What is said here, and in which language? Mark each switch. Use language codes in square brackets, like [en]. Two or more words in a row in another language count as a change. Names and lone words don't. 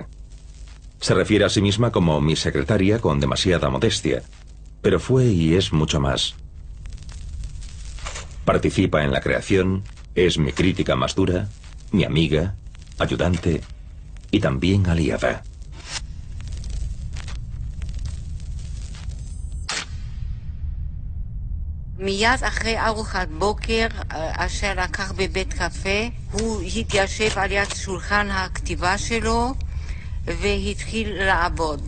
[es] Se refiere a sí misma como mi secretaria con demasiada modestia, pero fue y es mucho más. Participa en la creación, es mi crítica más dura, mi amiga, ayudante y también aliada. [he] מיד אחרי ארוחת בוקר אשר לקח בבית קפה, הוא התיישב על יד שולחן הכתיבה שלו והתחיל לעבוד.